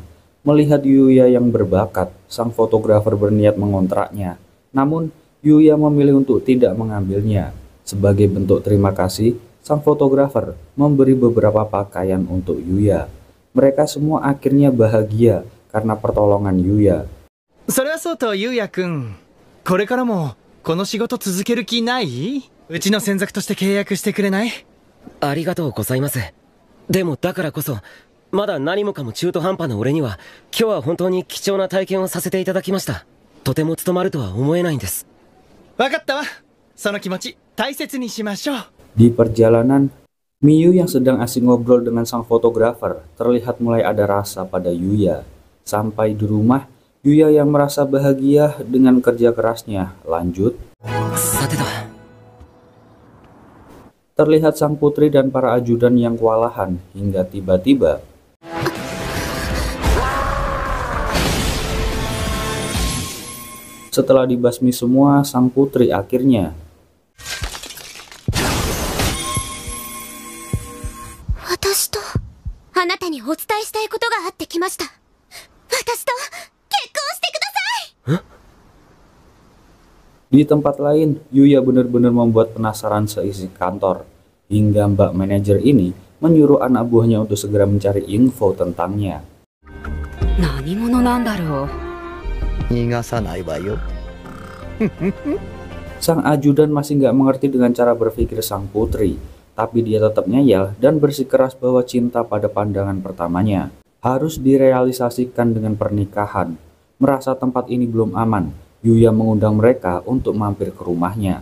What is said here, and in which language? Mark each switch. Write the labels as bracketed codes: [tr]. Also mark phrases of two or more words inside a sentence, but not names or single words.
[id] Melihat Yuya yang berbakat, sang fotografer berniat mengontraknya. Namun, Yuya memilih untuk tidak mengambilnya. Sebagai bentuk terima kasih, sang fotografer memberi beberapa pakaian untuk Yuya. Mereka semua akhirnya bahagia karena pertolongan Yuya. [ja] それはそうとゆうやくん、これからもこの仕事続ける気ない？うちの専属として契約してくれない？ありがとうございます。でもだからこそ、まだ何もかも中途半端な俺には、今日は本当に貴重な体験をさせていただきました。とても務まるとは思えないんです。わかったわ。その気持ち大切にしましょう。 [id] Di perjalanan, Miu yang sedang asik ngobrol dengan sang fotografer terlihat mulai ada rasa pada Yuya. Sampai di rumah, Yuya yang merasa bahagia dengan kerja kerasnya. Lanjut. [ja] さてだ。 [id] Terlihat sang putri dan para ajudan yang kewalahan hingga tiba-tiba setelah dibasmi semua, sang putri akhirnya [ja] 私とあなたにお伝えしたいことがあってきました。私と結婚してください。 [id] Di tempat lain, Yuya benar-benar membuat penasaran seisi kantor. Hingga mbak manajer ini menyuruh anak buahnya untuk segera mencari info tentangnya. [ja] 何者なんだろう。逃がさないわよ。 [id] Sang ajudan masih nggak mengerti dengan cara berpikir sang putri. Tapi dia tetap ngeyel dan bersikeras bahwa cinta pada pandangan pertamanya harus direalisasikan dengan pernikahan. Merasa tempat ini belum aman, Yuya mengundang mereka untuk mampir ke rumahnya.